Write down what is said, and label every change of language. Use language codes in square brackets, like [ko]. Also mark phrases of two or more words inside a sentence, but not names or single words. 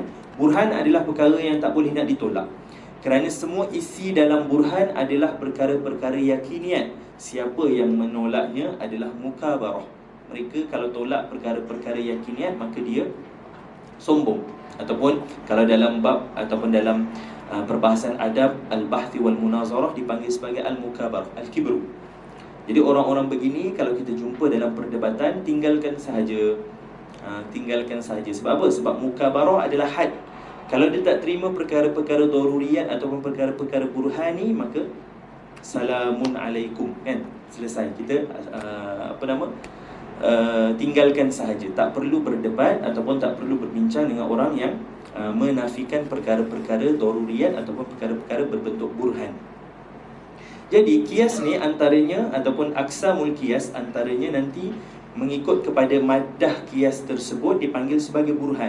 [ms] Burhan adalah perkara yang tak boleh nak ditolak. Kerana semua isi dalam burhan adalah perkara-perkara yakiniat. Siapa yang menolaknya adalah mukabarah. Mereka kalau tolak perkara-perkara yakiniat maka dia sombong. Ataupun kalau dalam bab ataupun dalam perbahasan [ar] آداب البحث والمناظرة [ms] dipanggil sebagai [ar] المكابرة، الكبر. [ms] Jadi orang-orang begini kalau kita jumpa dalam perdebatan, tinggalkan sahaja. Tinggalkan sahaja. Sebab apa? Sebab mukabarah adalah had. Kalau dia tak terima perkara-perkara daruriyat ataupun perkara-perkara burhani, maka [ar] سلام عليكم, [ms] kan? Selesai. Kita tinggalkan sahaja. Tak perlu berdebat ataupun tak perlu berbincang dengan orang yang menafikan perkara-perkara daruriyat ataupun perkara-perkara berbentuk burhan. Jadi kias ni antaranya ataupun [ar] أقسام القياس [ms] antaranya nanti mengikut kepada maddah kias tersebut dipanggil sebagai burhan.